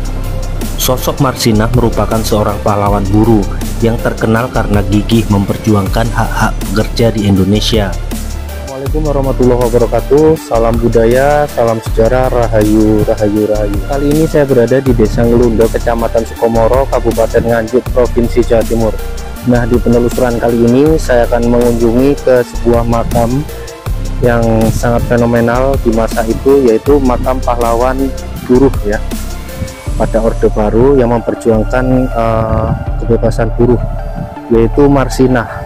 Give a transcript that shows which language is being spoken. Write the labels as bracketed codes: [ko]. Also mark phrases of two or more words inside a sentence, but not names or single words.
[id] Sosok Marsinah merupakan seorang pahlawan buruh yang terkenal karena gigih memperjuangkan hak-hak pekerja di Indonesia. [ar] السلام عليكم ورحمة الله وبركاته. [id] Salam budaya, salam sejarah, rahayu, rahayu, rahayu. Kali ini saya berada di Desa Ngelundo, Kecamatan Sukomoro, Kabupaten Nganjuk, Provinsi Jawa Timur. Nah, di penelusuran kali ini saya akan mengunjungi ke sebuah makam yang sangat fenomenal di masa itu, yaitu makam pahlawan buruh ya, pada Orde Baru yang memperjuangkan kebebasan buruh, yaitu Marsinah.